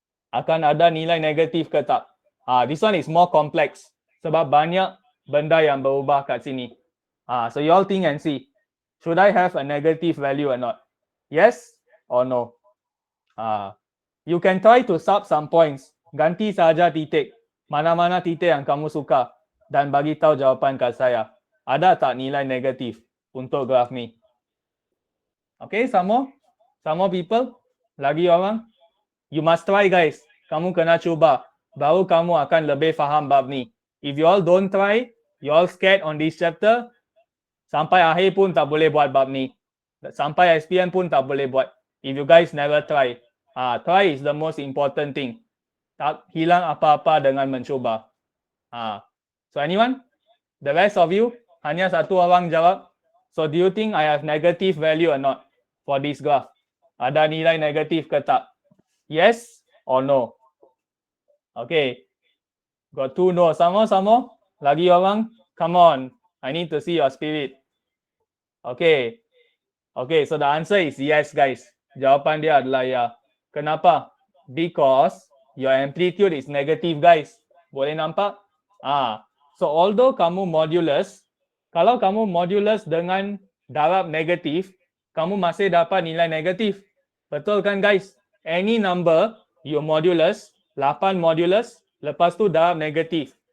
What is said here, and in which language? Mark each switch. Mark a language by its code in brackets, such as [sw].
[ms] Akan ada nilai negatif ke tak? [en] This one is more complex. [ms] Sebab banyak benda yang berubah kat sini. [en] So you all think and see. Should I have a negative value or not? Yes or no? You can try to sub some points. [ms] Ganti saja titik. Mana-mana titik yang kamu suka. Dan bagi tahu jawapan kat saya. Ada tak nilai negatif untuk graf ni? [en] Okay, some more? Some more people? [ms] Lagi orang? [en] You must try guys. [ms] Kamu kena cuba. Baru kamu akan lebih faham bab ni. [en] If you all don't try, you all scared on this chapter, [ms] sampai akhir pun tak boleh buat bab ni. Sampai SPM pun tak boleh buat. [en] If you guys never try. Try is the most important thing. [ms] Tak hilang apa-apa dengan mencuba. [en] So anyone? The rest of you? [ms] Hanya satu orang jawab. [en] So do you think I have negative value or not for this graph? [ms] Ada nilai negatif ke tak? [en] Yes or no? Okay. Got two no. [ms] Sama-sama. Lagi orang? [en] Come on. I need to see your spirit. Okay. Okay, so the answer is yes, guys. [ms] Jawapan dia adalah ya. Kenapa? [en] Because your amplitude is negative, guys. [ms] Boleh nampak? So although kamu modulus, kalau kamu modulus dengan darab negatif, kamu masih dapat nilai negatif. Betul kan, guys? [en] Any number you modulus, 8 modulus, [ms] lepas tu darab negatif.